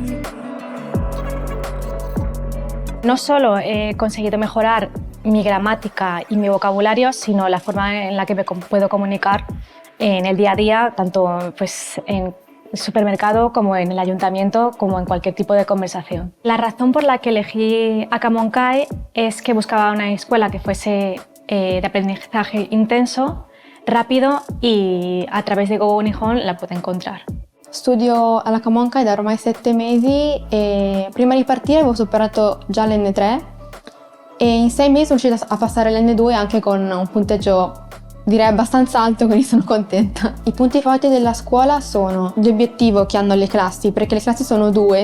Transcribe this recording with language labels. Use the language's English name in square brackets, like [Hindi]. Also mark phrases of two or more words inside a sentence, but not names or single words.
[Spanish] No solo he conseguido mejorar mi gramática y mi vocabulario, sino la forma en la que me puedo comunicar en el día a día, tanto pues, en el supermercado como en el ayuntamiento, como en cualquier tipo de conversación. La razón por la que elegí Akamonkai es que buscaba una escuela que fuese de aprendizaje intenso, rápido y a través de Go Nihon la pude encontrar. [Italian] Studio all'Akamonkai da ormai 7 mesi e prima di partire avevo superato già l'N3 e in 6 mesi sono riuscita a passare l'N2 anche con un punteggio direi abbastanza alto, quindi sono contenta. I punti forti della scuola sono gli obiettivi che hanno le classi, perché le classi sono due.